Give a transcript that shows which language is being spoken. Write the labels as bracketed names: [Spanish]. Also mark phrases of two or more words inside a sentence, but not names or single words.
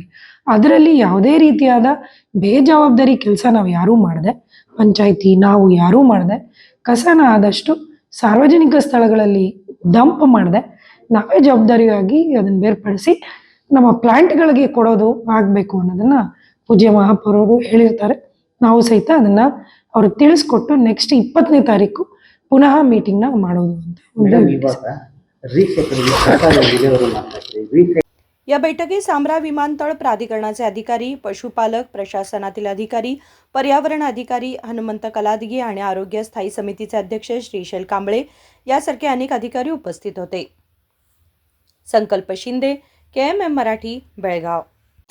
[Kannada] ಅದರಲ್ಲಿ ಯಾವುದೇ ರೀತಿಯಾದ ಬೇಜವಾಬ್ದಾರಿ ಕೆಲಸ ನಾವು ಯಾರೂ ಮಾಡದೆ, ಪಂಚಾಯಿತಿ ನಾವು ಯಾರೂ ಮಾಡದೆ, ಕಸನ ಆದಷ್ಟು ಸಾರ್ವಜನಿಕ ಸ್ಥಳಗಳಲ್ಲಿ ಡಂಪ್ ಮಾಡದೆ ನಾವೇ ಜವಾಬ್ದಾರಿಯಾಗಿ ಅದನ್ನು ಬೇರ್ಪಡಿಸಿ ನಮ್ಮ ಪ್ಲ್ಯಾಂಟ್ಗಳಿಗೆ ಕೊಡೋದು ಆಗಬೇಕು ಅನ್ನೋದನ್ನು ಪೂಜ್ಯ ಮಹಾಪೌರರು ಹೇಳಿರ್ತಾರೆ. ನಾವು ಸಹಿತ ಅದನ್ನು ಅವ್ರಿಗೆ ತಿಳಿಸ್ಕೊಟ್ಟು ನೆಕ್ಸ್ಟ್ 20ನೇ ತಾರೀಕು ಪುನಃ ಮೀಟಿಂಗ್ನ ಮಾಡೋದು ಅಂತ ಮೇಡಮ್, ಇವಾಗ ರೀಸೈಕಲಿಂಗ್ ಸರ್ಕಾರದಲ್ಲಿದೆ ಅವರು ಮಾತಾಡ್ತಾರೆ. [Marathi] या बैठकीत सांब्रा विमानतळ प्राधिकरणाचे अधिकारी, पशुपालक, प्रशासनातील अधिकारी, पर्यावरण अधिकारी, हनुमंत कलादगी आणि आरोग्य स्थायी समितीचे अध्यक्ष श्रीशैल कांबळे यासारखे अनेक अधिकारी उपस्थित होते. संकल्प शिंदे, KMM मराठी, बेळगाव.